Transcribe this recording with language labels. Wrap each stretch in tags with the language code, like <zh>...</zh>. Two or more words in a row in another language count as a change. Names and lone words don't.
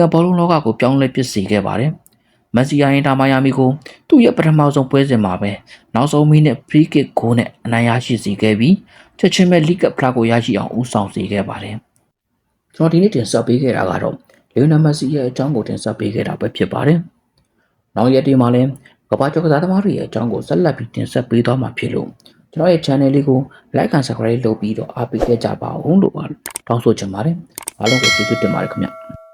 <my>ကန်ဘောလုံးလောကကိုပြောင်းလဲပစ်စေခဲ့ပါတယ်။မက်ဆီယာအင်တာမိုင်ယာမီကိုသူ့ရဲ့ပထမဆုံးပွဲစဉ်မှာပဲနောက်ဆုံးမိနစ်</my> <en>free kick</en> <my>ဂိုးနဲ့အနိုင်ရရှိစေခဲ့ပြီးချက်ချင်းပဲ League Cup ဖလားကိုရရှိအောင်ဦးဆောင်စေခဲ့ပါတယ်။ကျွန်တော်ဒီနေ့တင်ဆက်ပေးခဲ့တာကတော့လီယိုနယ်မက်ဆီရဲ့အကြောင်းကိုတင်ဆက်ပေးခဲ့တာပဲဖြစ်ပါတယ်။နောက်ရက်တွေမှာလည်းကမ္ဘာကျော်ကစားသမားတွေရဲ့အကြောင်းကိုဆက်လက်ပြီးတင်ဆက်ပေးသွားမှာဖြစ်လို့ကျွန်တော်ရဲ့ channel လေးကို</my> <en>like and subscribe</en> <my>လုပ်ပြီးတော့အားပေးခဲ့ကြပါဦးလို့တောင်းဆိုချင်ပါတယ်။အားလုံးကိုကျေးဇူးတင်ပါတယ်ခင်ဗျာ။</my>